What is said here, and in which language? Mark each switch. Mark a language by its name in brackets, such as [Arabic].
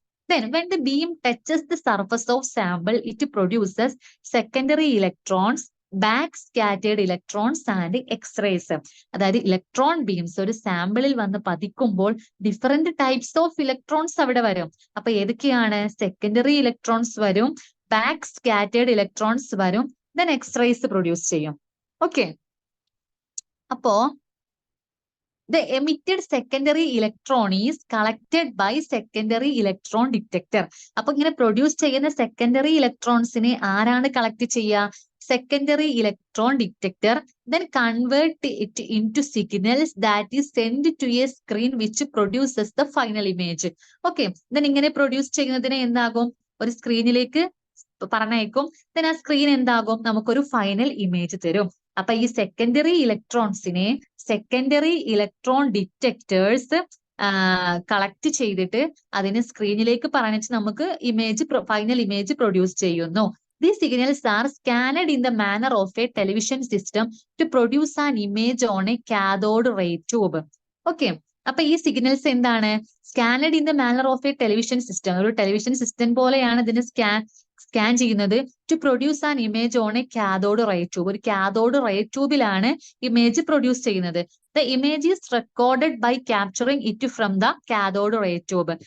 [English] Then when the beam touches the surface of sample, it produces secondary electrons, back scattered electrons and X-rays. [Malayalam] അതായത് electron beams ഒരു സാമ്പിളിൽ വന്ന് പതിക്കുമ്പോൾ [English] different types of electrons [Malayalam] അവിടെ വരും. അപ്പൊ ഏതൊക്കെയാണ്? സെക്കൻഡറി ഇലക്ട്രോൺസ് വരും, ബാക്ക് സ്കാറ്റേർഡ് ഇലക്ട്രോൺസ് വരും, ദെൻ എക്സ്റേസ് പ്രൊഡ്യൂസ് ചെയ്യും. [English] Okay, അപ്പോ the emitted secondary electron is collected by secondary electron detector. [Malayalam] അപ്പൊ ഇങ്ങനെ പ്രൊഡ്യൂസ് ചെയ്യുന്ന സെക്കൻഡറി ഇലക്ട്രോൺസിനെ ആരാണ് കളക്ട് ചെയ്യുക? [English] secondary electron detector, then convert it into signals that is sent to a screen which produces the final image. [Malayalam] Okay, then ഇങ്ങനെ produce ചെയ്യുന്നതിനെ എന്താകും? ഒരു സ്ക്രീനിലേക്ക് പറഞ്ഞേക്കും. then ആ സ്ക്രീൻ എന്താകും? നമുക്കൊരു ഫൈനൽ ഇമേജ് തരും. അപ്പൊ ഈ secondary ഇലക്ട്രോൺസിനെ secondary electron detectors collect ചെയ്തിട്ട് അതിനെ സ്ക്രീനിലേക്ക് പറഞ്ഞിട്ട് നമുക്ക് ഫൈനൽ ഇമേജ് പ്രൊഡ്യൂസ് ചെയ്യുന്നു. [English] These signals are scanned in the manner of a television system to produce an image on a cathode ray tube. Okay, [Malayalam] അപ്പൊ ഈ സിഗ്നൽസ് എന്താണ്? [English] Scanned in the manner of a television system. [Malayalam] ഒരു television system പോലെയാണ് ഇതിനെ scan ചെയ്യുന്നത്. [English] To produce an image on a cathode ray tube. [Malayalam] ഒരു cathode ray ട്യൂബിലാണ് image produce ചെയ്യുന്നത്. [English] The image is recorded by capturing it from the cathode ray tube.